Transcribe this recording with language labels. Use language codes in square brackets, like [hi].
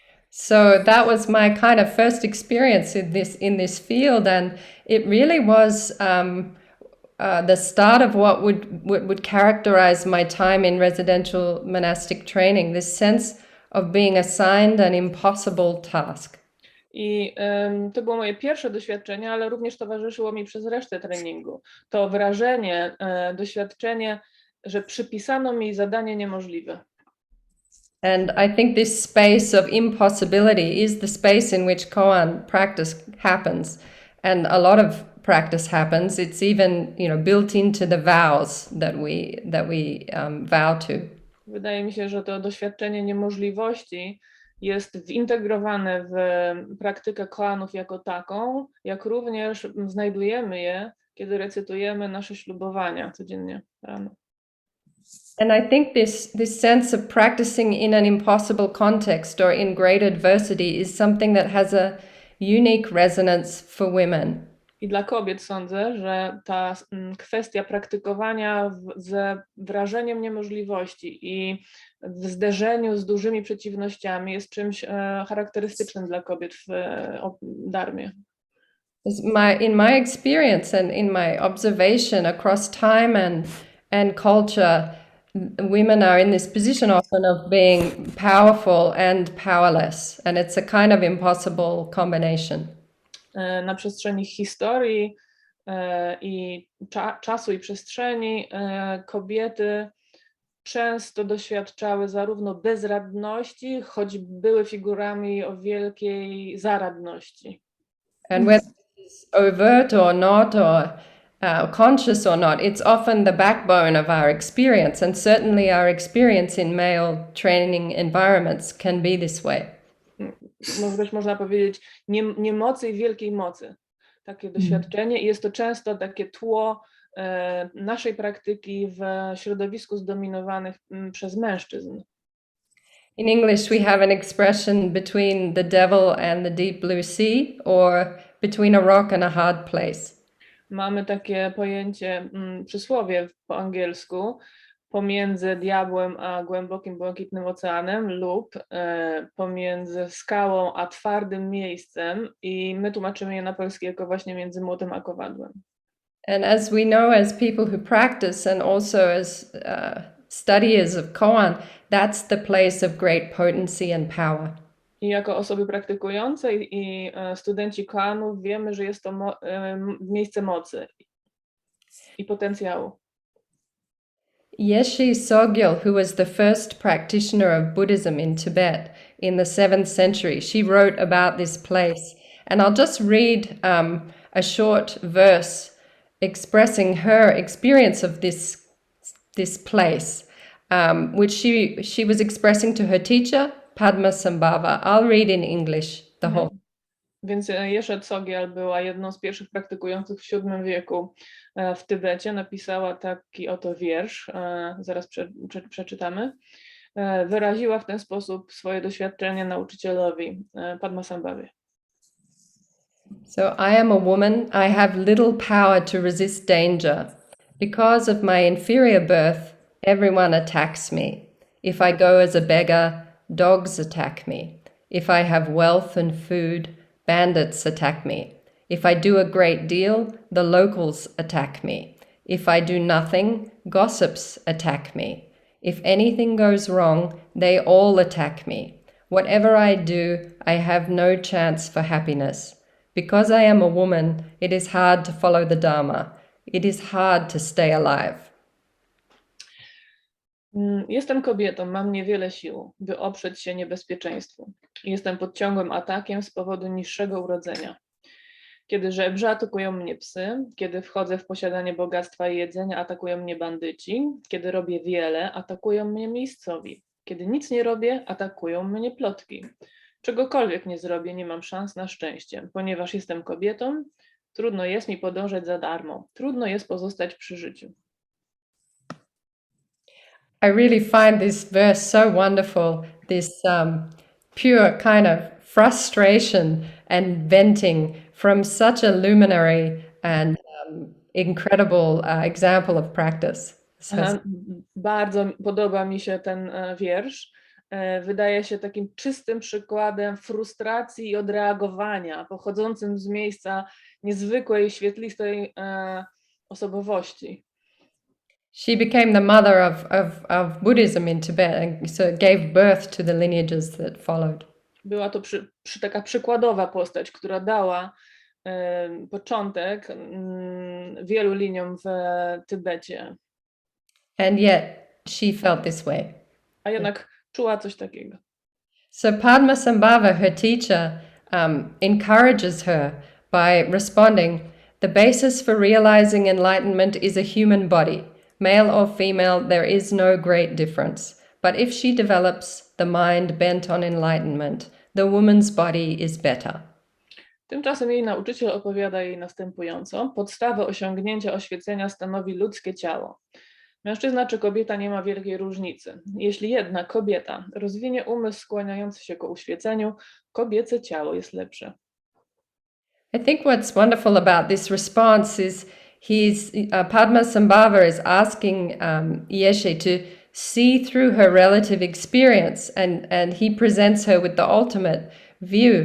[en] So that was my kind of first experience in this field, and it really was the start of what would characterize my time in residential monastic training. This sense of being assigned an impossible task. [pl] I to było moje pierwsze doświadczenie, ale również towarzyszyło mi przez resztę treningu. To wrażenie, doświadczenie, że przypisano mi zadanie niemożliwe. [en] And I think this space of impossibility is the space in which koan practice happens, and a lot of practice happens. It's even, built into the vows that we vow to. [pl] Wydaje mi się, że to doświadczenie niemożliwości jest zintegrowane w praktykę koanów jako taką, jak również znajdujemy je, kiedy recytujemy nasze ślubowania codziennie rano. [en] And I think this sense of practicing in an impossible context or in great adversity is something that has a unique resonance for women. [pl] I dla kobiet sądzę, że ta kwestia praktykowania ze wrażeniem niemożliwości i w zderzeniu z dużymi przeciwnościami jest czymś charakterystycznym dla kobiet w dharmie. [en] In my experience and in my observation across time and culture, women are in this position often of being powerful and powerless, and it's a kind of impossible combination. [pl] Na przestrzeni historii i czasu i przestrzeni kobiety często doświadczały zarówno bezradności, choć były figurami o wielkiej zaradności. [en] And whether it's overt or not, or conscious or not, it's often the backbone of our experience, and certainly our experience in male training environments can be this way. [pl] Też można powiedzieć niemocy i wielkiej mocy. Takie doświadczenie i jest to często takie tło naszej praktyki w środowisku zdominowanych przez mężczyzn. [en] In English, we have an expression between the devil and the deep blue sea, or between a rock and a hard place. [pl] Mamy takie pojęcie, przysłowie po angielsku, pomiędzy diabłem a głębokim, błękitnym oceanem lub pomiędzy skałą a twardym miejscem, i my tłumaczymy je na polski jako właśnie między młotem a kowadłem. [en] And as we know, as people who practice and also as studiers of koan, that's the place of great potency and power. [pl] I jako osoby praktykujące i studenci koanów wiemy, że jest to miejsce mocy i potencjału. [en] Esho Sudan, who was the first practitioner of Buddhism in Tibet in the 7th century, she wrote about this place. And I'll just read a short verse expressing her experience of this place, which she was expressing to her teacher, Padmasambhava. I'll read in English the whole. [pl] Więc Esho Sudan była jedną z pierwszych praktykujących w VII wieku w Tybecie. Napisała taki oto wiersz, zaraz przeczytamy. Wyraziła w ten sposób swoje doświadczenie nauczycielowi, Padmasambhawie. [en] So I am a woman. I have little power to resist danger. Because of my inferior birth, everyone attacks me. If I go as a beggar, dogs attack me. If I have wealth and food, bandits attack me. If I do a great deal, the locals attack me. If I do nothing, gossips attack me. If anything goes wrong, they all attack me. Whatever I do, I have no chance for happiness. Because I am a woman, it is hard to follow the Dharma. It is hard to stay alive. [pl] Jestem kobietą, mam niewiele sił, by oprzeć się niebezpieczeństwu. Jestem pod ciągłym atakiem z powodu niższego urodzenia. Kiedy żebrze, atakują mnie psy. Kiedy wchodzę w posiadanie bogactwa i jedzenia, atakują mnie bandyci. Kiedy robię wiele, atakują mnie miejscowi. Kiedy nic nie robię, atakują mnie plotki. Czegokolwiek nie zrobię, nie mam szans na szczęście. Ponieważ jestem kobietą, trudno jest mi podążać za darmo. Trudno jest pozostać przy życiu. [en] I really find this verse so wonderful, this pure kind of frustration and venting from such a luminary and incredible example of practice. [pl] Bardzo podoba mi się ten wiersz. Wydaje się takim czystym przykładem frustracji i odreagowania, pochodzącym z miejsca niezwykłej, świetlistej osobowości. [en] She became the mother of Buddhism in Tibet, and so gave birth to the lineages that followed. [pl] Była to taka przykładowa postać, która dała początek wielu liniom w Tybecie. [en] And yet she felt this way. [pl] A jednak czuła coś takiego. [en] So Padmasambhava, her teacher, encourages her by responding, "The basis for realizing enlightenment is a human body. Male or female, there is no great difference. But if she develops the mind bent on enlightenment, the woman's body is better." [pl] Tymczasem jej nauczyciel opowiada jej następująco. Podstawę osiągnięcia oświecenia stanowi ludzkie ciało. Mężczyzna czy kobieta nie ma wielkiej różnicy. Jeśli jednak kobieta rozwinie umysł skłaniający się ku uświeceniu, kobiece ciało jest lepsze. [en] I think what's wonderful about this response is Padmasambhava is asking Esho to see through her relative experience, and he presents her with the ultimate view.